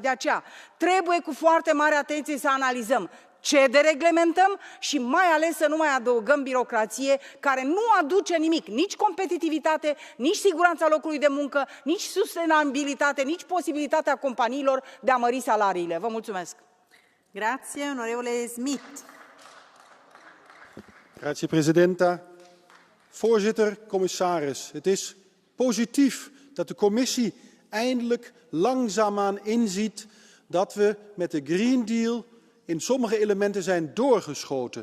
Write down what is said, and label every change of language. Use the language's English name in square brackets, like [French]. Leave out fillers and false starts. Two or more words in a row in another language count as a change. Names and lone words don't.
[Romanian] De aceea trebuie cu foarte mare atenție să analizăm ce dereglementăm și mai ales să nu mai adăugăm birocrație care nu aduce nimic, nici competitivitate, nici siguranța locului de muncă, nici sustenabilitate, nici posibilitatea companiilor de a mări salariile. Vă mulțumesc. [Italian] Grazie, onorevole Smith. Grazie, Presidenta. [Dutch] Voorzitter, commissaris, het is positief dat de Commissie eindelijk langzaamaan inziet dat we met de Green Deal in sommige elementen zijn doorgeschoten.